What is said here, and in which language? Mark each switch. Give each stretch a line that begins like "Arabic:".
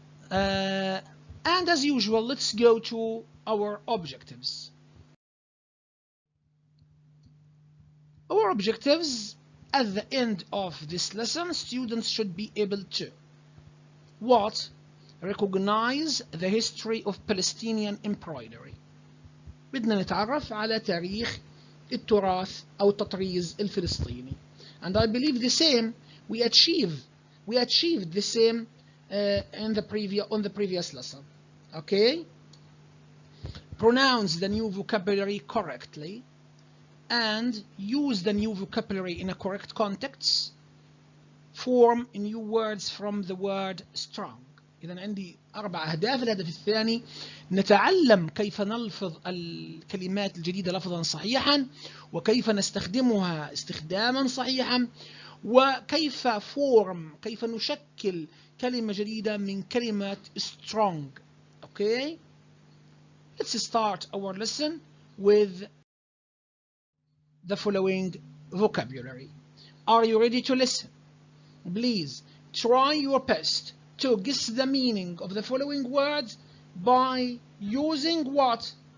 English: And as usual, let's go to our objectives. Our objectives at the end of this lesson, students should be able to what? Recognize the history of Palestinian embroidery.
Arabic: بدنا نتعرف على تاريخ التراث أو التطريز الفلسطيني.
English: And I believe the same we achieved the same on the previous lesson. Okay? Pronounce the new vocabulary correctly and use the new vocabulary in a correct context. Form new words from the word strong.
Arabic: إذا عندي 4 أهداف. الهدف الثاني نتعلم كيف نلفظ الكلمات الجديدة لفظا صحيحا، وكيف نستخدمها استخداما صحيحا، وكيف كيف نشكل كلمة جديدة من كلمة strong.
English: Okay? Let's start our lesson with the following vocabulary. Are you ready to listen? Please try your best to guess the meaning of the following words by using what?